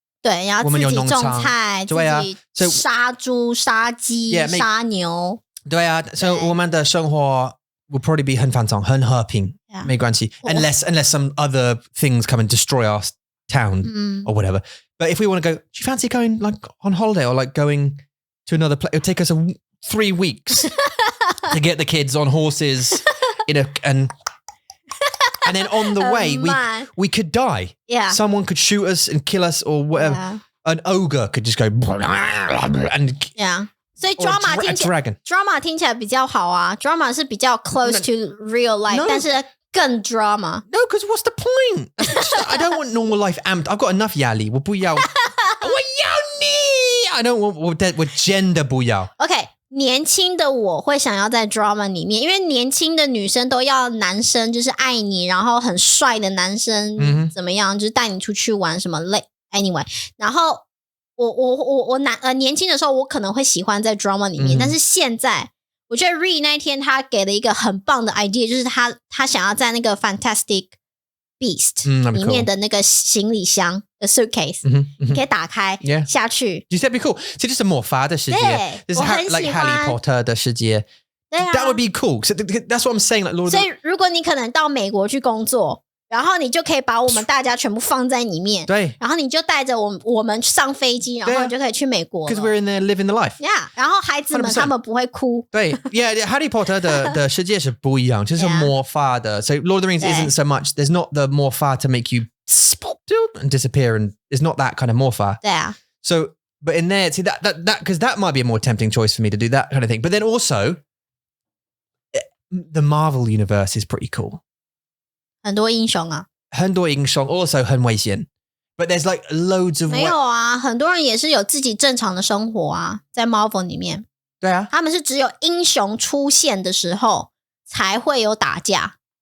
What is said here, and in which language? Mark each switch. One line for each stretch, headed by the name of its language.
Chinese: 对，然后自己种菜，自己杀猪、杀鸡、杀牛。对啊，所以我们的生活
English: will probably be
Chinese: 很繁荣、很和平，没关系。
English: Unless some other things come and destroy our town or whatever. But if we want to go, do you fancy going like on holiday or like going to another place? It'll take us 3 weeks to get the kids on horses and then on the way we could die. Yeah. Someone could shoot us and kill us or whatever. Yeah. An ogre could just go and
Chinese: 所以 drama 听起来比较好啊 drama 是比较
English: close to real life
Chinese: 但是更 drama.
English: No, because what's the point? I don't want normal life amped. I've got enough
Chinese: 压力我不要我要你
English: I don't want 我 gender 不要
Chinese: OK 年轻的我会想要在 drama 里面因为年轻的女生都要男生就是爱你然后很帅的男生怎么样就是带你出去玩什么类 anyway 然后我年轻的时候我可能会喜欢在 drama 里面但是现在我觉得 Ree 那一天他给了一个很棒的 idea 就是他想要在那个 Fantastic Beast 里面的那个行李箱的 suitcase 你可以打开下去
English: You said it'd be cool
Chinese: 这就是魔法的世界这是
English: like Harry Potter 的世界That would be cool so That's what I'm saying like Lord
Chinese: 所以如果你可能到美国去工作然后你就可以把我们大家全部放在里面对然后你就带着我们上飞机然后你就可以去美国
English: Because we're in there living the life
Chinese: Yeah 然后孩子们 100% 他们不会哭
English: 对 Yeah Harry Potter
Chinese: 的世界是不一样就是魔法的
English: So Lord of the Rings isn't so much There's not the 魔法 to make you and disappear and it's not that kind of 魔法
Chinese: 对啊
English: So but in there see that because that might be a more tempting choice for me to do that kind of thing But then also the Marvel universe is pretty cool
Chinese: 很多英雄啊很多英雄
English: also 很危险 But there's like loads of
Chinese: 没有啊很多人也是有自己正常的生活啊在 Marvel 里面对啊他们是只有英雄出现的时候才会有打架